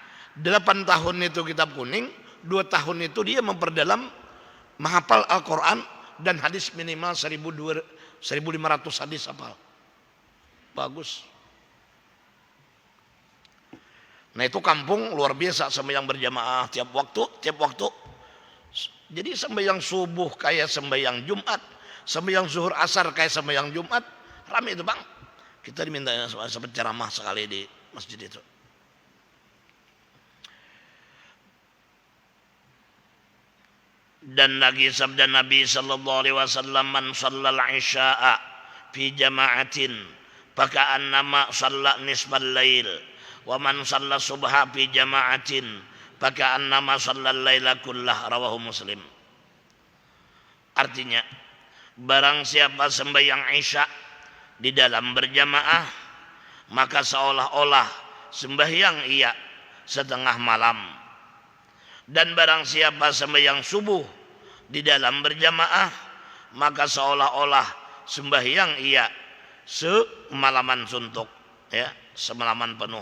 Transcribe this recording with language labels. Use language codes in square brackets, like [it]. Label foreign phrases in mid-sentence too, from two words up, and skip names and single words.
[id] 8 tahun itu kitab kuning, 2 tahun itu dia memperdalam menghafal Al-Quran dan hadis minimal 1.500 hadis hafal. Bagus. Nah itu kampung luar biasa sembahyang berjamaah tiap waktu. Jadi sembahyang subuh kayak sembahyang Jumat, sembahyang zuhur asar kayak sembahyang Jumat, ramai itu bang. Kita diminta sempat ceramah sekali di masjid itu. Dan lagi sabda Nabi [ar] صلى الله عليه وسلم، من صلى العشاء في جماعة فكأنما صلى نصف الليل ومن صلى الصبح في جماعة فكأنما صلى الليل كله، رواه مسلم. [id] Artinya barang siapa sembahyang isya di dalam berjamaah maka seolah-olah sembahyang ia setengah malam. Dan barang siapa sembahyang subuh di dalam berjamaah maka seolah-olah sembahyang ia semalaman suntuk, ya, semalaman penuh.